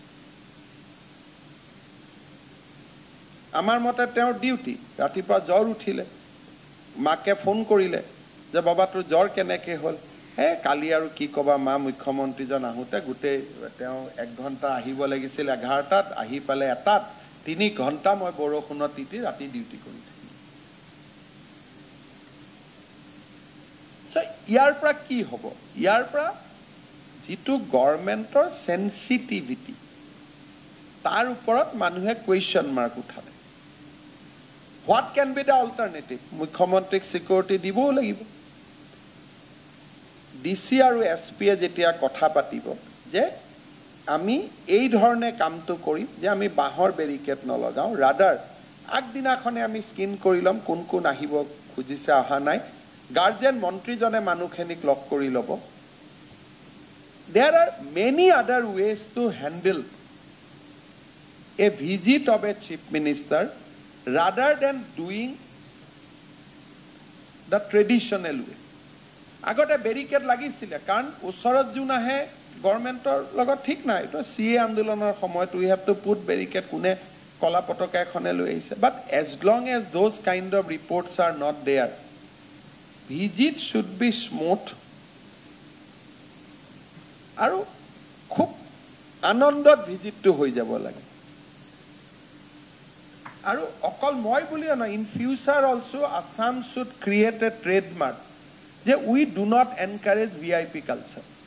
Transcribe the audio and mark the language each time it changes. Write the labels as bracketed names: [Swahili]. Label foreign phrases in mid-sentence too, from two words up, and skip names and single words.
[Assamese] আমাৰ মতে তেওঁৰ ডিউটি ৰাতিপুৱা জ্বৰ উঠিলে মাকে ফোন কৰিলে যে বাবা তোৰ জ্বৰ কেনেকে হল হে কালি আৰু কি কবা মা মুখ্যমন্ত্ৰীজন আহোতে গুটে তেওঁ 1 ঘণ্টা আহিব লাগিছিল 11টাত আহি পালে 1টাত 3 ঘণ্টা মই বৰষুণত তিতি ৰাতি ডিউটি কৰি থাকিম ইয়াৰ পৰা কি হ'ব ইয়াৰ পৰা যিটো গভৰ্ণমেণ্টৰ সেনসিটিভিটি তাৰ ওপৰত মানুহে [English] question mark [Assamese] উঠালে [English] What can be the alternative? [Assamese] মুখ্যমন্ত্ৰীক সিকিউৰিটি দিবও লাগিব ডিসি আৰু এসপি যেতিয়া কথা পাতিব যে আমি এই ধৰণে কামটো কৰিম যে আমি বাঁহৰ বেৰিকেড নলগাওঁ, ৰাডাৰ আগদিনাখনে আমি স্কিন কৰি ল'ম কোন কোন আহিব খুজিছে অহা নাই, গাৰ্জেন মন্ত্ৰীজনে মানুহখিনিক লগ কৰি ল'ব। [English] There are many other ways to handle a visit of a chief minister rather than doing the traditional way. [Assamese] আগতে বেৰিকেড লাগিছিলে কাৰণ ওচৰত যোন আহে গভৰ্ণমেণ্টৰ লগত ঠিক নাই, এইটো CA আন্দোলনৰ সময়ত [English] we have to put barricade, [Assamese] কোনে কলা পতাকা এখনে লৈ আহিছে। [English] but as long as those kind of reports are not there, visit should be smooth [Assamese] আৰু খুব আনন্দত ভিজিটটো হৈ যাব লাগে। আৰু অকল মই বুলিও নহয়, [English] in future also Assam should create a trademark যে we do not encourage VIP culture।